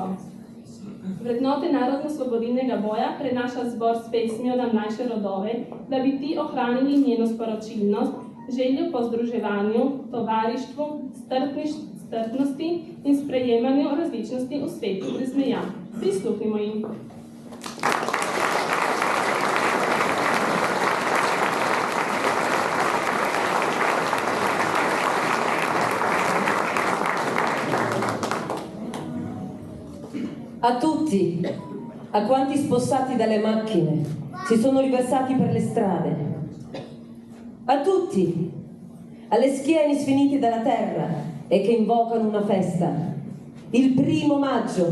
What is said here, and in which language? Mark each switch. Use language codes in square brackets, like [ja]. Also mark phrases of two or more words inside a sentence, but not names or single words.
[sl] Vrednote narodno-osvobodilnega boja prenaša zbor s pesmijo na mlajše rodove, da bi ti ohranili njeno sporočilnost, željo po združevanju, tovarištvu, strpnosti in sprejemanju različnosti v svetu brez meja. Prisluhnimo jim. [it] A tutti, a quanti spossati dalle macchine si sono riversati per le strade, a tutti, alle schiene sfinite dalla terra e che invocano una festa, il 1° maggio.